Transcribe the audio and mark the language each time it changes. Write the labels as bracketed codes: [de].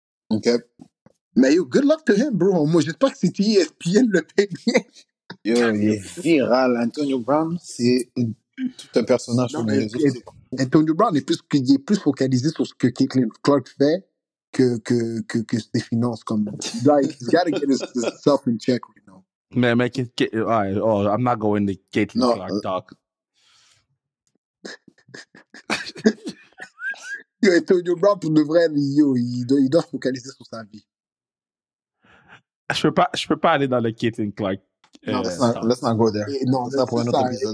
[en] OK. Mais good luck to him, bro. [fr] Moi, j'espère que c'est ESPN le paye bien. Yo, il est viral. Antonio Brown, c'est tout un personnage sur les réseaux sociaux. Antonio Brown il est plus focalisé sur ce que Caitlin Clark fait que ses finances. [en] Comme, he's got to get himself in check right now. Mais I'm not going to Caitlin Clark talk. [fr] Yo, Antonio Brown, pour de vrai, il doit se focaliser sur sa vie. Je peux pas aller dans le Caitlin Clark. [en] Non, let's not go there. [fr] Non, ça pour un autre épisode.